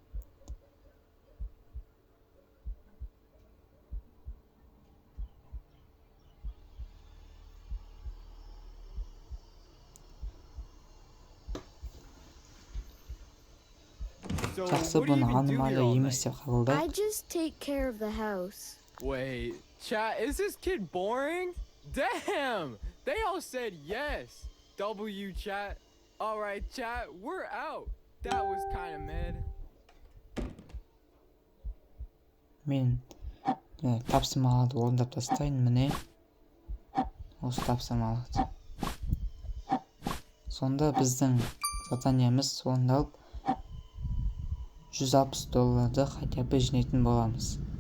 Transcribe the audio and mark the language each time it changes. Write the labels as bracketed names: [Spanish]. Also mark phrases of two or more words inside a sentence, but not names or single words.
[Kazakh] Жақсы, бұны аномалия емес деп қабылдайық. [English] I just take care of the house. Wait, chat, is this kid boring? Damn! They all said yes. W chat. Alright chat, we're out. That was kind of mad. [Kazakh] Мен тапсырмаларды орындап тастайын, міне. Осы тапсырмаларды. Сонда біздің заданиямыз орындалып $160 [Russian] хотя бы [Kazakh] жинайтын боламыз.